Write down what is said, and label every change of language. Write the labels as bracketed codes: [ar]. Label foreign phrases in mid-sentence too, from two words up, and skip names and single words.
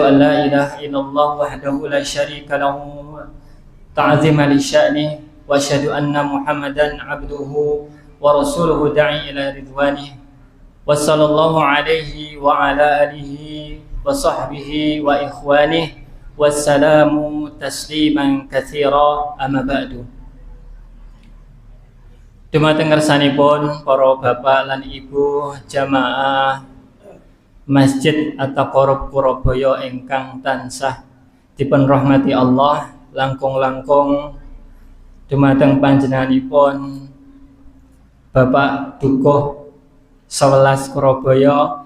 [ar] أن لا إله إلا الله وحده لا شريك له تعظيما لشأن وأشهد أن محمدا عبده ورسوله داع إلى رضوان وصلى الله عليه وعلى آله وصحبه وإخوانه والسلام تسليما كثيرا أما بعد. [jv] Dumateng ngersanipun para bapak lan ibu jamaah Masjid At-Taqarrub Purabaya ingkang tansah dipun rahmati Allah, langkung-langkung dumateng panjenenganipun Bapak Dukuh 11 Surabaya,